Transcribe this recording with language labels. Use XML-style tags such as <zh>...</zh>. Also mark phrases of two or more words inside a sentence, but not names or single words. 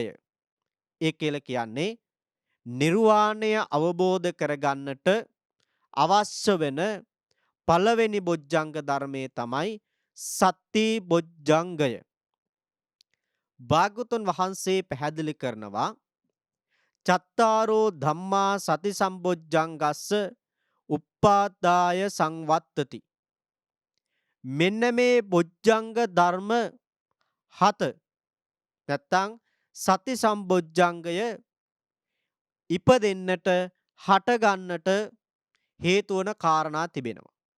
<si>ඒ කියලා කියන්නේ නිර්වාණය අවබෝධ කරගන්නට අවශ්‍ය වෙන පළවෙනි බොජ්ජංග ධර්මයේ තමයි සති බොජ්ජංගය. භාග්‍යවතුන් වහන්සේ පැහැදිලි කරනවා</si> <pi>චත්තාරෝ ධම්මා සති සම්බොජ්ජංගස්ස උප්පාදාය සංවත්තති.</pi> <si>මෙන්න මේ බොජ්ජංග ධර්ම 7 නැත්තම් සති සම්බොජ්ජංගය ඉපදෙන්නට, හටගන්නට හේතු වන කාරණා තිබෙනවා.</si>